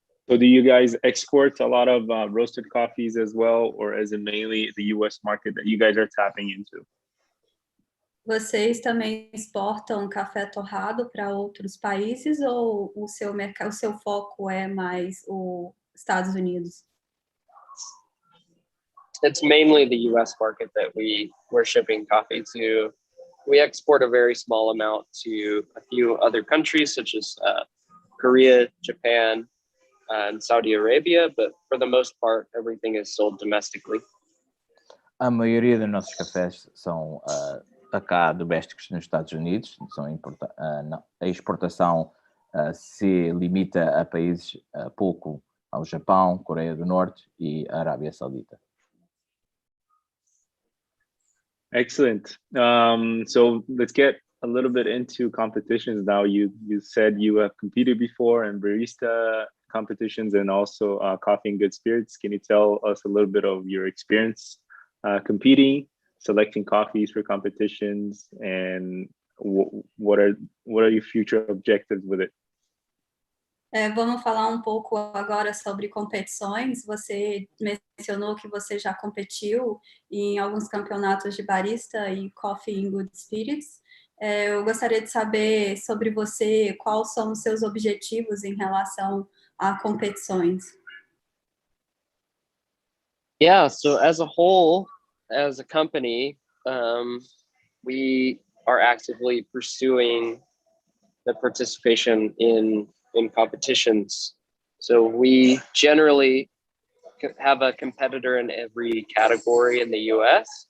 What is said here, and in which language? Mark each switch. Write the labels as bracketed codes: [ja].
[en] So do you guys export a lot of roasted coffees as well, or is it mainly the US market that you guys are tapping into? [pt] Vocês também exportam café torrado para outros países ou o seu foco é mais os Estados Unidos? [en] It's mainly the US market that we're shipping coffee to. We export a very small amount to a few other countries such as Korea, Japan, and Saudi Arabia, but for the most part, everything is sold domestically. [pt] A maioria dos nossos cafés são acá domésticos nos Estados Unidos. A exportação se limita a países pouco ao Japão, Coreia do Norte e Arábia Saudita. [en] Excellent. So let's get a little bit into competitions now. You said you have competed before in barista competitions and also coffee and good spirits. Can you tell us a little bit of your experience competing, selecting coffees for competitions, and what are your future objectives with it? [pt] Vamos falar um pouco agora sobre competições. Você mencionou que você já competiu em alguns campeonatos de barista e coffee and good spirits. Eu gostaria de saber sobre você, quais são os seus objetivos em relação a competições. [en] Yeah, so as a whole, as a company, we are actively pursuing the participation in competitions. So we generally have a competitor in every category in the US.